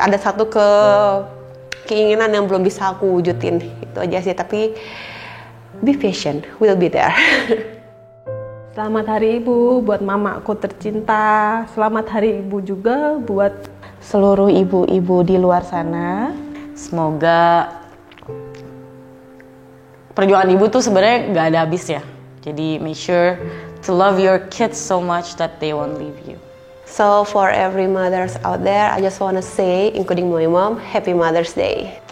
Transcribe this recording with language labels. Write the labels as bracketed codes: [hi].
[id] Ada satu keinginan yang belum bisa aku wujudin, itu aja sih. [en] Tapi be patient, we'll be there. [id] Selamat Hari Ibu buat mama aku tercinta. Selamat Hari Ibu juga buat Seluruh ibu-ibu di luar sana. Semoga perjuangan ibu tuh sebenarnya nggak ada habis ya. [en] Jadi make sure to love your kids so much that they won't leave you. So for every mothers out there, I just wanna say, including my mom, Happy Mother's Day.